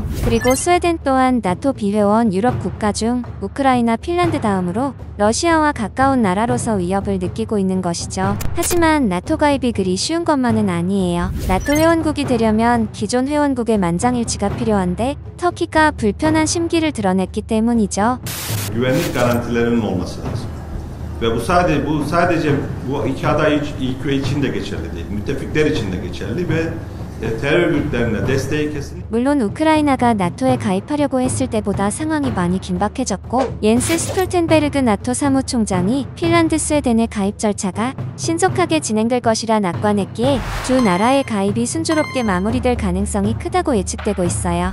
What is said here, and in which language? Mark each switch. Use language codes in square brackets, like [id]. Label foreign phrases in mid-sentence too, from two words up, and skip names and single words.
[ko] 그리고 스웨덴 또한 나토 비회원 유럽 국가 중 우크라이나, 핀란드 다음으로 러시아와 가까운 나라로서 위협을 느끼고 있는 것이죠. 하지만 나토 가입이 그리 쉬운 것만은 a니에요. 나토 회원국이 되려면 기존 회원국의 만장일치가 필요한데 터키가 불편한 심기를 드러냈기 때문이죠. [tr] Güvenlik garantilerinin olması lazım. Ve bu sadece bu iki aday ilk üye için de geçerli değil. Müttefikler için de geçerli ve terör örgütlerine desteği kesin. [ko] 물론 우크라이나가 나토에 가입하려고 했을 때보다 상황이 많이 긴박해졌고 옌스 스톨텐베르그 나토 사무총장이 핀란드, 스웨덴의 가입 절차가 신속하게 진행될 것이라 낙관했기에 두 나라의 가입이 순조롭게 마무리될 가능성이 크다고 예측되고 있어요.